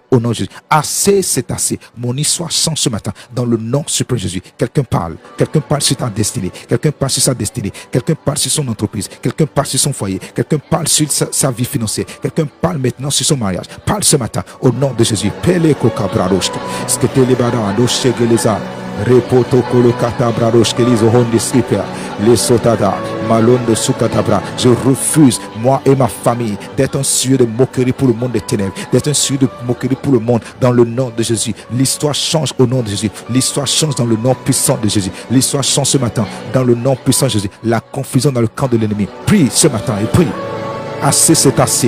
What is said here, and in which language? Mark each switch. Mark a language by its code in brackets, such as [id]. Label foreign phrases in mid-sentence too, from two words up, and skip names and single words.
[fr] Au nom de Jésus. Assez, c'est assez. Mon histoire change ce matin. Dans le nom suprême de Jésus. Quelqu'un parle. Quelqu'un parle sur ta destinée. Quelqu'un parle sur sa destinée. Quelqu'un parle sur son entreprise. Quelqu'un parle sur son foyer. Quelqu'un parle sur sa vie financière. Quelqu'un parle maintenant sur son mariage. Parle ce matin. Au nom de Jésus. Pele kokabraroshke. Skete libada andoshe geleza. Repoto kolokata brarosh kelizo honde skipia les sotada malonde sukatabra. Je refuse, moi et ma famille, d'être un sujet de moquerie pour le monde des ténèbres, d'être un sujet de moquerie pour le monde. Dans le nom de Jésus, l'histoire change au nom de Jésus. L'histoire change dans le nom puissant de Jésus. L'histoire change ce matin dans le nom puissant de Jésus. La confusion dans le camp de l'ennemi. Prie ce matin et prie. Assez, c'est assez.